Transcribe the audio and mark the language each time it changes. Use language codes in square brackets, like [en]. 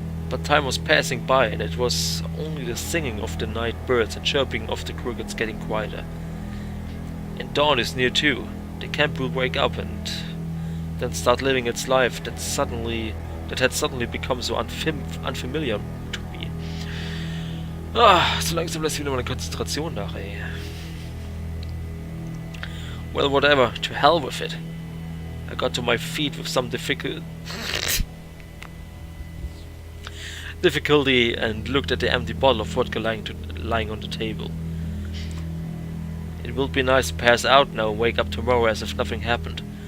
[en] But time was passing by and it was only the singing of the night birds and chirping of the crickets getting quieter. And dawn is near too. The camp will wake up and then start living its life that had suddenly become so unfamiliar to me. [de] So langsam lässt wieder meine Konzentration nach, ey. [en] Well, whatever. To hell with it. I got to my feet with some difficulty and looked at the empty bottle of vodka lying on the table. It will be nice to pass out now and wake up tomorrow as if nothing happened.